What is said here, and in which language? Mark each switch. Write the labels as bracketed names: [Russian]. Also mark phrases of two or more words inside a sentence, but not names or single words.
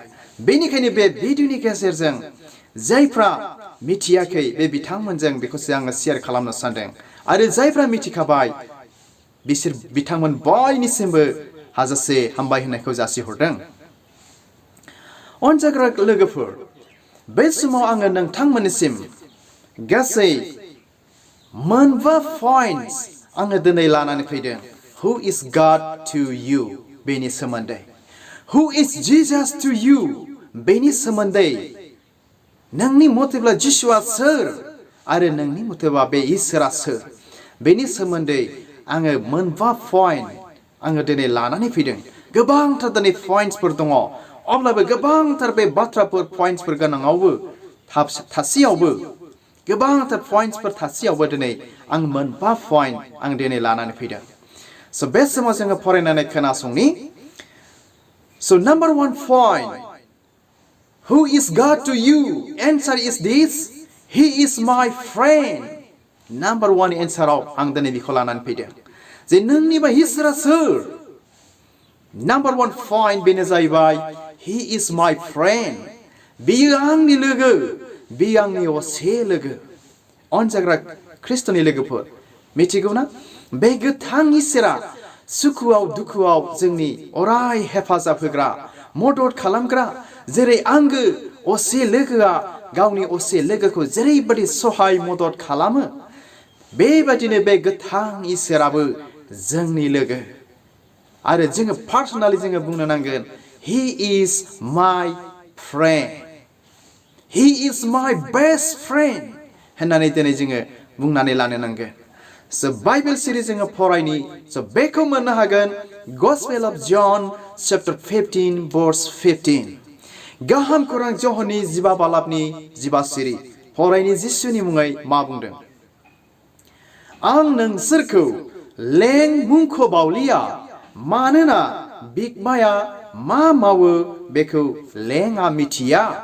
[Bodo] बेनिखायनो बे भिडिअनि गेजेरजों जायफ्रा मिथियाखै बे बिथांमोनजों बेखौसो आङो शेयार खालामनो सानदों आरो जायफ्रा मिथिखाबाय बिथांमोन बयनिसिमबो हाजासे हामबाय होननायखौ जासिहरदों। अनजाग्रा लोगोफोर, बे समाव आङो नोंथांमोननिसिम गासै मोनबा पइन्ट्स आङो दिनै लानानै फैदों। [English] Who is God to you? [Bodo] बेनि सोमोन्दै। [English] Who is Jesus to you? [Bodo] बेनि सोमोन्दै। नोंनि मथेब्ला जिसुआ सोर आरो नोंनि मथेब्ला बे इसोरा सोर? बेनि सोमोन्दै आङो मोनबा पइन्ट आङो दिनै लानानै फैदों। गोबांथार दिनै पइन्ट्सफोर दङ, अब्लाबो गोबांथार बे बाथ्राफोर पइन्ट्सफोर गोनाङावबो थासेयावबो गोबांथार पइन्ट्सफोर थासेयावबो दिनै आं मोनबा पइन्ट आं दिनै लानानै फैदों। बे समाव जोङो फरायनानै खोनासंनि। [English] Number 1 point. Who is God to you? Answer is this. He is my friend. Number 1 answerआव [Bodo] आं दिनै बेखौ लानानै फैदों जे नोंनिबा इसोरा सोर। [English] Number 1 point [Bodo] बेनो जाहैबाय [English] He is my friend. [Bodo] बियो आंनि लोगो, बियो आंनि असे लोगो। अनजाग्रा ख्रिस्ट'नि लोगोफोर, मिथिगौ ना बे गोथां इसोरा सुखुआव दुखुआव जोंनि अराय हेफाजाब होग्रा, मदद खालामग्रा, जेरै आंगो असे लोगोआ गावनि असे लोगोखौ जेरैबायदि सहाय मदद खालामो, बेबायदिनो बे गोथां इसोराबो जोंनि लोगो। आरो जोङो पार्सनेलि जोङो बुंनो नांगोन [English] He is my friend. He is my best friend [Bodo] होननानै दिनै जोङो बुंनानै लानो नांगोन। बाइबेल सिरिज जोङो फरायनि। बेखौ मोननो हागोन [English] Gospel of John chapter 15 verse 15। [Bodo] गाहाम खौरां जहननि 15 बालाबनि 15 सिरि फरायनि जिसुनि मुङै मा बुंदों? आं नोंसोरखौ लें मुंख'बावलिया, मानोना बिगोमाया मा मावो बेखौ लेंआ मिथिया।